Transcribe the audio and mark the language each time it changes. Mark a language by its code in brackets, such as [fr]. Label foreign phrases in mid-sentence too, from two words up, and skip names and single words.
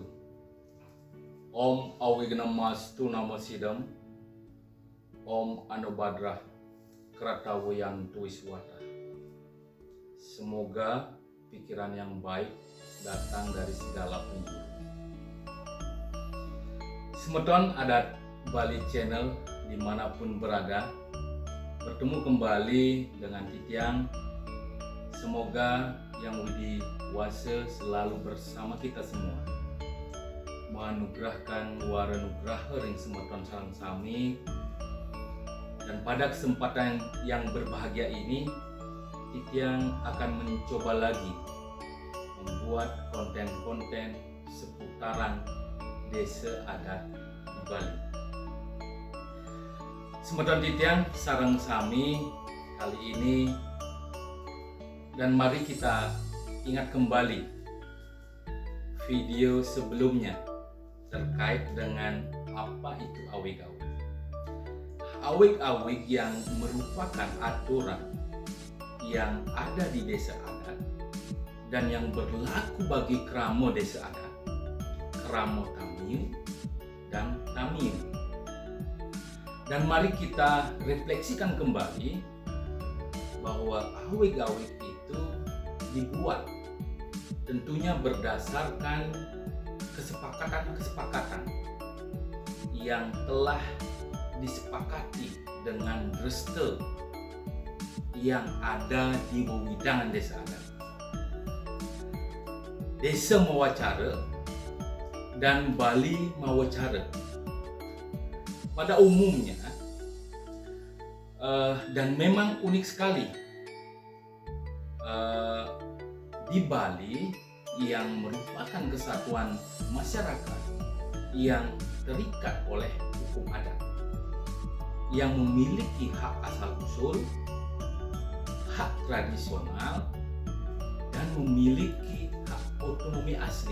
[sa] Om Awignamastu Namasidam. Om Anubhadrah Kratawayantu Wiswata. [id] Semoga pikiran yang baik datang dari segala penjuru. Semeton adat Bali Channel dimanapun berada, bertemu kembali dengan Titiang. Semoga Yang Widi Wase selalu bersama kita semua, menganugerahkan waranugraha [ban] ring semeton sareng sami. [id] Dan pada kesempatan yang berbahagia ini, Titiang akan mencoba lagi membuat konten-konten seputaran desa adat di Bali. [ban] Semeton Titiang sareng sami [id] kali ini, dan mari kita ingat kembali video sebelumnya terkait dengan apa itu awig-awig. Awig-awig yang merupakan aturan yang ada di desa adat dan yang berlaku bagi kramo desa adat, kramo Tamiu dan Tamiu. Dan mari kita refleksikan kembali bahwa awig-awig itu dibuat tentunya berdasarkan kesepakatan-kesepakatan yang telah disepakati dengan dreste yang ada di wewidangan desa adat. Desa Mawacara dan Bali Mawacara pada umumnya dan memang unik sekali di Bali yang merupakan kesatuan masyarakat yang terikat oleh hukum adat, yang memiliki hak asal-usul, hak tradisional, dan memiliki hak otonomi asli.